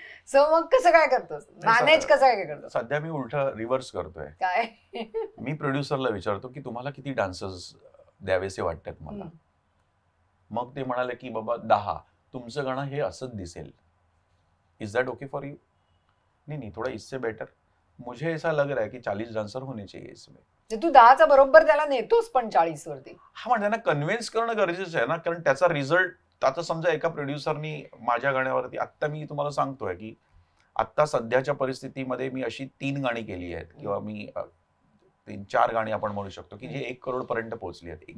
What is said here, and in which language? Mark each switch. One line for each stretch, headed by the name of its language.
Marathi: So मग कसं काय करतोस, मॅनेज कसं काय करतो? सध्या मी उलट रिव्हर्स करतोय. काय? मी प्रोड्युसरला विचारतो की तुम्हाला किती डान्सर्स द्यावेसे वाटतात मला. मग ते म्हणाले की बाबा 10, तुमचं गाणं हे असंच दिसेल,
English: Is that okay for you?
Hindi: नहीं, थोड़ा इससे बेटर, मुझे ऐसा लग रहा है कि 40 डान्सर होने चाहिए इसमें.
Marathi: तू 10चा बरोबर त्याला नेतोस पण 40 वरती. हा, म्हणजे त्यांना कन्व्हिन्स करणं गरजेचं आहे ना, कारण त्याचा रिझल्ट आता समजा एका प्रोड्युसरनी माझ्या गाण्यावरती, आता मी तुम्हाला सांगतोय की आता सध्याच्या परिस्थितीमध्ये मी अशी 3 गाणी केली आहेत, किंवा मी 3-4 गाणी आपण म्हणू शकतो की जे 1 करोड पर्यंत पोहोचली आहेत.